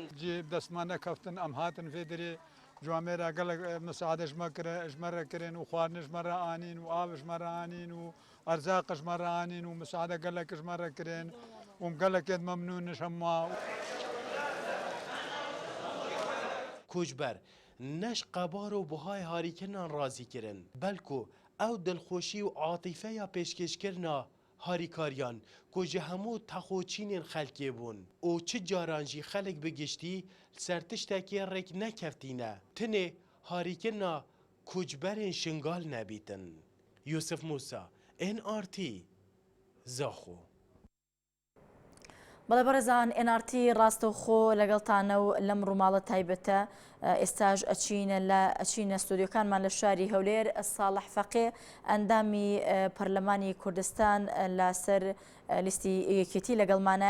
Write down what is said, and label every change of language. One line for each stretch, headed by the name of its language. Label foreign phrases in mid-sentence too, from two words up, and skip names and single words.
Kurdish: جی دەستمانە کەفتن ئەم هاتن فێدرێ جوامێرا گەلک مساعدە ژمەرە کردن و خواردن ژمەرە ئانین و ئاو ژمەرە ئانین و ئەرزاق ژمەرە ئانین و مساعدە گەلک ژمەرە کردن و گەلکێت مەمنونش هەموا. کوچبەر نەش قەبار و بهای هاریکردنان ڕازی کردن بەلکو ئەو دڵخۆشی و عاتیفەیە پێشکەشکردنا هاریکاریان کو ji hemû texoçînên xelkê bûn û çi caran jî xelek bi giştî ser tiştekê rêk nekefîne tinê harîkirina koçberên şingal nebîtin.
Central Kurdish: یوسف موسا NRT زاخۆ. بەڵێ بەڕێزان NRT ڕاستەوخۆ لەگەڵتانە و لەم ڕووماڵە تایبەتە ئێستاژ ئەچینە ستودیۆکانمان لە شاری هەولێر. ساڵح فەقێ ئەندامی پەرلەمانی کوردستان لەسەر لیستی یەکێتی لەگەڵمانایە.